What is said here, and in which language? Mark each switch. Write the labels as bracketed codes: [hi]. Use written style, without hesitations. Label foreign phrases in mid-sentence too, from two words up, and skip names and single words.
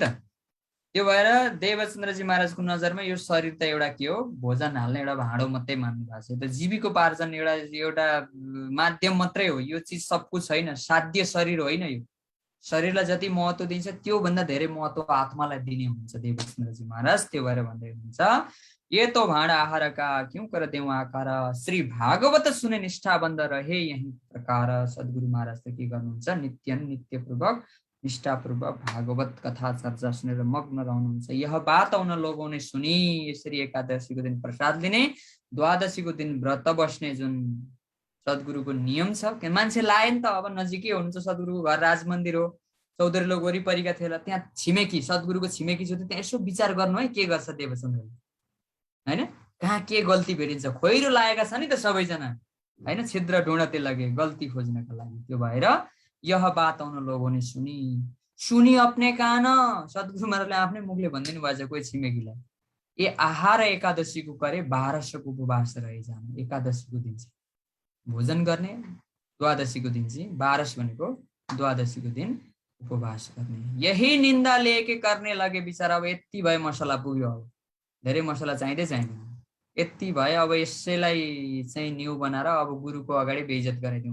[ne] त्यो भएर देवचन्द्रजी महाराजको नजरमा यो शरीर त एउटा के हो, भोजन हाल्ने एउटा भाँडो मात्रै मान्नु भएको छ। त्यो जीविकोपार्जन एउटा माध्यम मात्रै हो, यो चिज सब कुछ छैन, साध्य शरीर होइन। यो शरीरलाई जति महत्त्व दिन्छ त्योभन्दा धेरै महत्त्व आत्मालाई दिने हुन्छ देवचन्द्रजी महाराज। त्यो भएर भन्दै हुनुहुन्छ, [hi] ये तो भाँडा आहार का क्यों कर देऊ आकार, श्री भागवत सुने निष्ठा बन्द रहे यही प्रकार। [ne] सद्गुरु महाराज त के गर्नुहुन्छ, नित्यपूर्वक निष्ठापूर्वक भागवत कथा चर्चा सुनेर मग्न रहनुहुन्छ। [hi] यह बात उन लोगों ने सुनी, [ne] यसरी एकादशीको दिन प्रसाद लिने, द्वादशीको दिन व्रत बस्ने जुन सद्गुरुको नियम छ, मान्छे लाए नि त। अब नजिकै हुनुहुन्छ सद्गुरुको घर, राजमन्दिर हो, चौधरी लोक वरिपरिका थिएन, त्यहाँ छिमेकी सद्गुरुको छिमेकी छ, त्यहाँ यसो विचार गर्नु है के गर्छ देवचन्द्रले हैन, कहाँ के गल्ती भेटिन्छ। खोइरो लागेका छ नि त सबैजना हैन, [hi] छिद्र ढुँडते लगे [ne] गल्ती खोज्नका लागि। त्यो भएर [hi] यह बात उन लोगों ने सुनी अपने कान, [ne] सद्गुरु महाराजले आफ्नै मुखले भनिदिनु भएको छ कोही छिमेकीलाई, ए आहार एकादशीको करे 1200 को उपवास रहे जानु। एकादशीको दिन चाहिँ भोजन गर्ने, द्वादशीको दिन चाहिँ 1200 भनेको द्वादशीको दिन उपवास गर्ने। यही निन्दा लेके गर्ने लगे बिचारा। अब यति भए मसला पुग्यो, अब धेरै मसला चाहिँदै चाहिँदैन, यति भए अब यसैलाई चाहिँ न्यू बनाएर अब गुरुको अगाडि बेइज्जत गराइदिउँ।